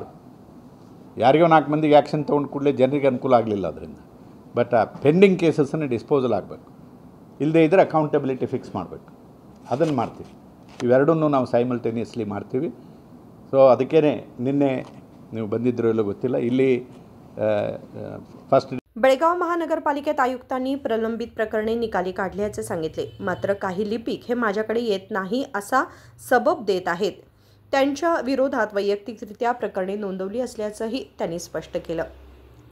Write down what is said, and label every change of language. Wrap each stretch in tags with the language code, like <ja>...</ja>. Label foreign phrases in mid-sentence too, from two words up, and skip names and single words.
<kn>ಯಾರಿಗೋ 4 ಮಂದಿಗೆ ಆ್ಯಕ್ಷನ್ ತೊಗೊಂಡು ಕೂಡಲೇ ಜನರಿಗೆ ಅನುಕೂಲ ಆಗಲಿಲ್ಲ ಅದರಿಂದ. ಬಟ್ ಆ ಪೆಂಡಿಂಗ್ ಕೇಸಸ್ಸನ್ನು ಡಿಸ್ಪೋಸಲ್ ಆಗಬೇಕು. ಇಲ್ಲದೇ ಇದ್ದರೆ</kn> <en>accountability fix</en> <kn>ಮಾಡಬೇಕು. ಅದನ್ನು ಮಾಡ್ತೀವಿ. ಇವೆರಡನ್ನೂ ನಾವು ಸೈಮಲ್ಟೇನಿಯಸ್ಲಿ ಮಾಡ್ತೀವಿ. ಸೊ ಅದಕ್ಕೇ ನಿನ್ನೆ ನೀವು ಬಂದಿದ್ದರೂ ಇಲ್ಲೋ ಗೊತ್ತಿಲ್ಲ, ಇಲ್ಲಿ फर्स्ट</kn> <mr>बेळगाव महानगरपालिकेत आयुक्तांनी प्रलंबित प्रकरणे निकाली काढल्याचे सांगितले. मात्र काही लिपिक हे माझ्याकडे येत नाही असा सबब देत आहेत. त्यांच्या विरोधात वैयक्तिकरित्या प्रकरणे नोंदवली असल्याचंही त्यांनी स्पष्ट केलं.</mr>